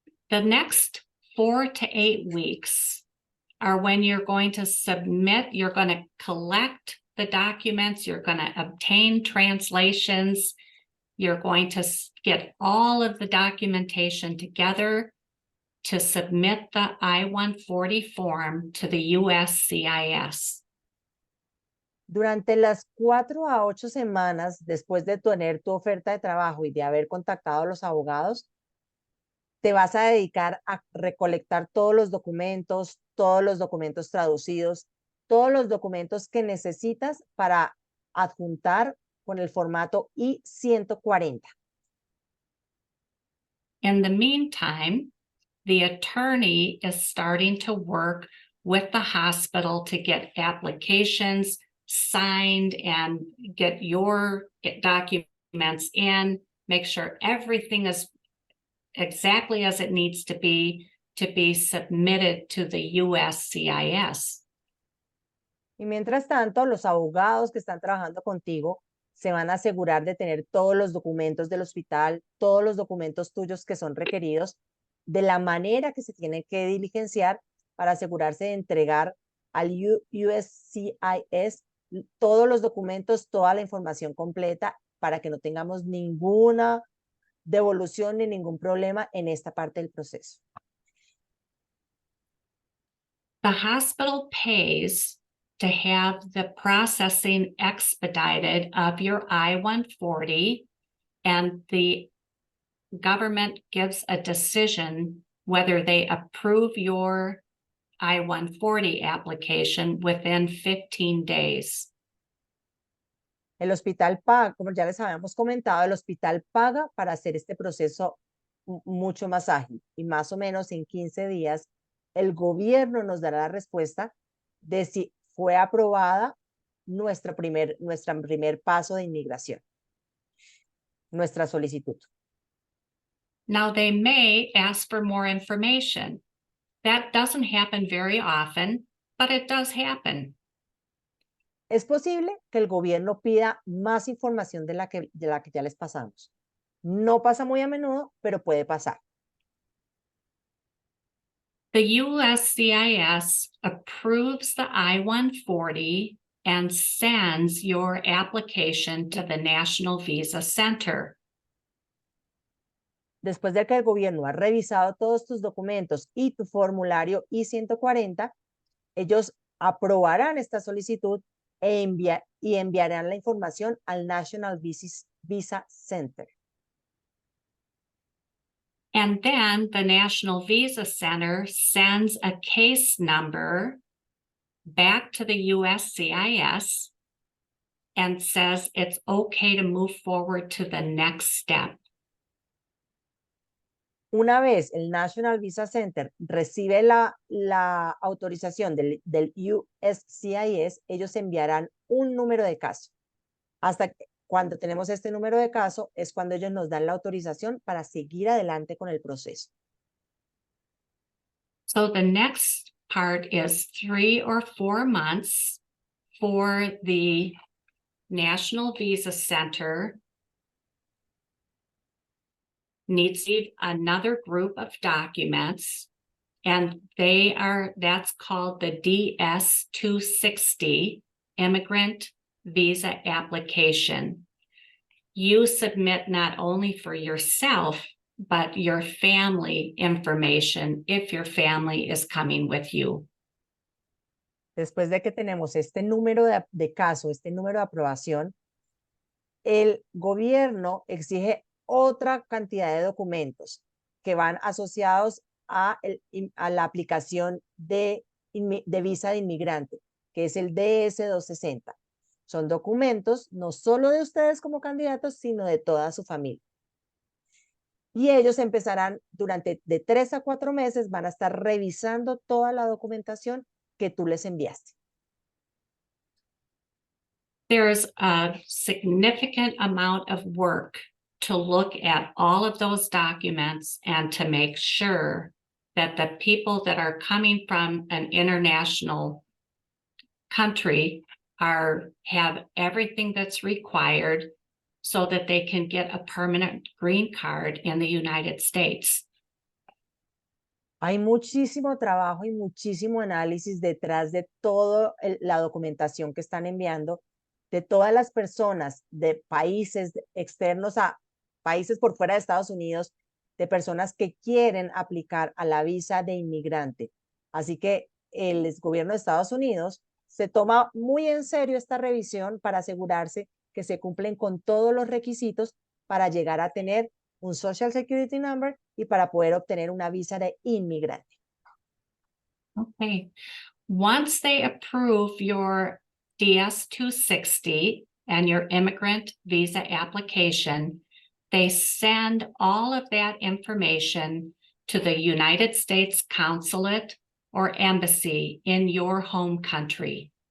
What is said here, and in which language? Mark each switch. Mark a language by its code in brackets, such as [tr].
[en] The next 4 to 8 weeks are when you're going to submit, you're going to collect the documents, you're going to obtain translations, you're going to get all of the documentation together to submit the I-140 form to the USCIS. [es] Durante las 4 a 8 semanas después de tener tu oferta de trabajo y de haber contactado a los abogados, te vas a dedicar a recolectar todos los documentos traducidos, todos los documentos que necesitas para adjuntar con el formato I-140. [en] In the meantime, the attorney is starting to work with the hospital to get applications signed and get your documents in, make sure everything is exactly as it needs to be submitted to the USCIS. [es] Y mientras tanto, los abogados que están trabajando contigo se van a asegurar de tener todos los documentos del hospital, todos los documentos tuyos que son requeridos, de la manera que se tienen que diligenciar para asegurarse de entregar al USCIS todos los documentos, toda la información completa para que no tengamos ninguna devolución ni ningún problema en esta parte del proceso. [en] The hospital pays to have the processing expedited of your I-140, and the government gives a decision whether they approve your I-140 application within 15 days. [es] El hospital paga, como ya les habíamos comentado, el hospital paga para hacer este proceso mucho más ágil y más o menos en 15 días el gobierno nos dará la respuesta de si fue aprobada nuestra primer paso de inmigración, nuestra solicitud. [en] Now they may ask for more information. That doesn't happen very often, but it does happen. [es] Es posible que el gobierno pida más información de la que ya les pasamos. No pasa muy a menudo, pero puede pasar. [en] The USCIS approves the I-140 and sends your application to the National Visa Center. [es] Después de que el gobierno ha revisado todos tus documentos y tu formulario I-140, ellos aprobarán esta solicitud y enviarán la información al National Visa Center. [en] And then the National Visa Center sends a case number back to the USCIS and says it's okay to move forward to the next step. [es] Una vez el National Visa Center recibe la autorización del USCIS, ellos enviarán un número de caso. Hasta cuando tenemos este número de caso es cuando ellos nos dan la autorización para seguir adelante con el proceso. [en] So the next part is 3 or 4 months for the National Visa Center needs to receive another group of documents, and that's called the DS-260 Immigrant Visa Application. You submit not only for yourself, but your family information if your family is coming with you. [es] Después de que tenemos este número de caso, este número de aprobación, el gobierno exige otra cantidad de documentos que van asociados a la aplicación de visa de inmigrante, que es el DS-260. Son documentos no solo de ustedes como candidatos, sino de toda su familia. Y ellos empezarán durante de 3 a 4 meses, van a estar revisando toda la documentación que tú les enviaste. [en] There's a significant amount of work to look at all of those documents and to make sure that the people that are coming from an international country have everything that's required so that they can get a permanent green card in the United States. [es] Hay muchísimo trabajo y muchísimo análisis detrás de toda la documentación que están enviando, de todas las personas de países externos a países por fuera de Estados Unidos, de personas que quieren aplicar a la visa de inmigrante. Así que el gobierno de Estados Unidos se toma muy en serio esta revisión para asegurarse que se cumplen con todos los requisitos para llegar a tener un Social Security Number y para poder obtener una visa de inmigrante. [en] Okay. Once they approve your DS-260 and your immigrant visa application, they send all of that information to the United States consulate or embassy in your home country.